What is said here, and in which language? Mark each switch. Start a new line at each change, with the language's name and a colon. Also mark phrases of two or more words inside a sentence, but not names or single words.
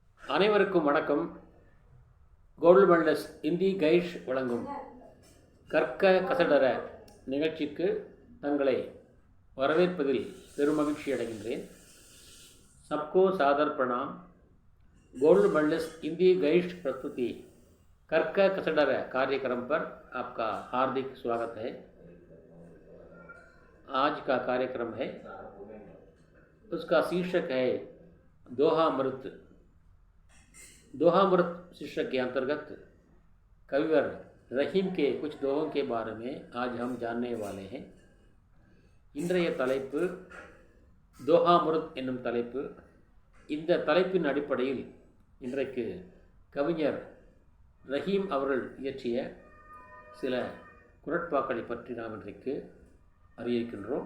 Tamil: அனைவருக்கும் வணக்கம். கோல்டு மெடலிஸ்ட் இந்தி கைஷ் வழங்கும் கற்க கசடர நிகழ்ச்சிக்கு தங்களை வரவேற்பதில் பெருமகிழ்ச்சி அடைகின்றேன்.
Hindi: सबको सादर प्रणाम. गोल्ड मेडलिस्ट हिंदी गाइड प्रस्तुति कर्क कसडर कार्यक्रम पर आपका हार्दिक स्वागत है. आज का कार्यक्रम है, उसका शीर्षक है दोहामृत. दोहामृत शीर्षक के अंतर्गत कविवर रहीम के कुछ दोहों के बारे में आज हम जानने वाले हैं.
Tamil: இன்றைய தலைப்பு தோஹாமிருத் என்னும் தலைப்பு. இந்த தலைப்பின் அடிப்படையில் இன்றைக்கு கவிஞர் ரஹீம் அவர்கள் இயற்றிய சில குறட்பாக்களை பற்றி நாம் இன்றைக்கு அறியிருக்கின்றோம்.